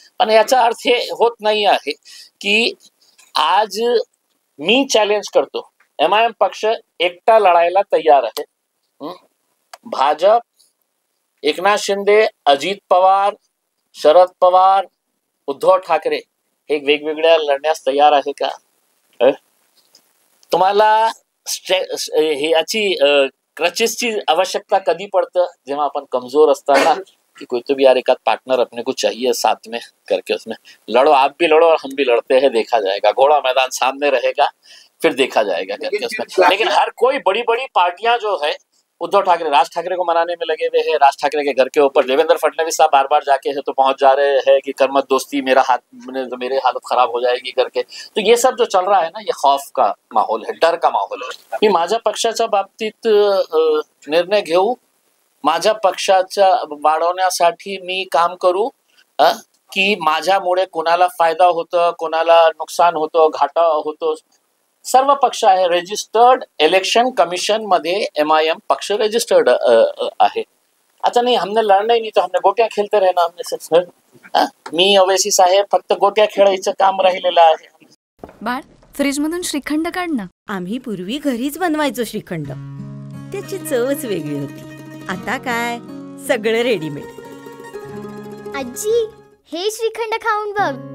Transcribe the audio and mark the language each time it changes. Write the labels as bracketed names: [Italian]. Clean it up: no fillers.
[Marathi] पण याचा अर्थ हे होत नाही आहे की आज मी चॅलेंज करतो, MIM पक्ष एकटा लढायला तयार आहे. भाजप, एकनाथ शिंदे, अजित पवार, शरद पवार, उद्धव ठाकरे हे वेगवेगळ्या लढण्यास तयार आहे का? तुम्हाला याची क्रचेसची आवश्यकता कधी पड़ता, जेव्हा आपण कमजोर असताना [Hindi] कि कोई तो भी यार एक आध पार्टनर अपने को चाहिए साथ में करके उसमें लड़ो, आप भी लड़ो और हम भी लड़ते हैं, देखा जाएगा, घोड़ा मैदान सामने रहेगा, फिर देखा जाएगा करके उसमें. लेकिन हर कोई बड़ी बड़ी पार्टियां जो है, उद्धव ठाकरे राज ठाकरे को मनाने में लगे हुए हैं. राज ठाकरे के घर के ऊपर देवेंद्र फडणवीस साहब बार बार जाके है तो पहुंच जा रहे हैं कि करमत दोस्ती, मेरे हालत खराब हो जाएगी करके. तो ये सब जो चल रहा है ना, ये खौफ का माहौल है, डर का माहौल है. [Marathi] मी माझ्या पक्षाच्या बाबतीत निर्णय घेऊ, माझ्या पक्षाच्या वाढवण्यासाठी मी काम करू की माझ्यामुळे कोणाला फायदा होतो, कोणाला नुकसान होतो, घाटा होतो. सर्व पक्ष आहे रजिस्टर्ड, इलेक्शन कमीशन मध्ये MIM पक्ष रजिस्टर्ड आहे. [Hindi] अच्छा नहीं, हमने लड़ना ही नहीं तो हमने गोट्या खेलते रहना हमने सर. [Marathi] मी अवैसी साहेब फक्त गोट्या खेळायचं काम राहिलेलं आहे. बाळ, फ्रीज मधून श्रीखंड काढ ना. आम्ही पूर्वी घरीच बनवायचो श्रीखंड, त्याची चवच वेगळी होती. आता काय सगळं रेडीमेड. आजी, हे श्रीखंड खाऊन बघ.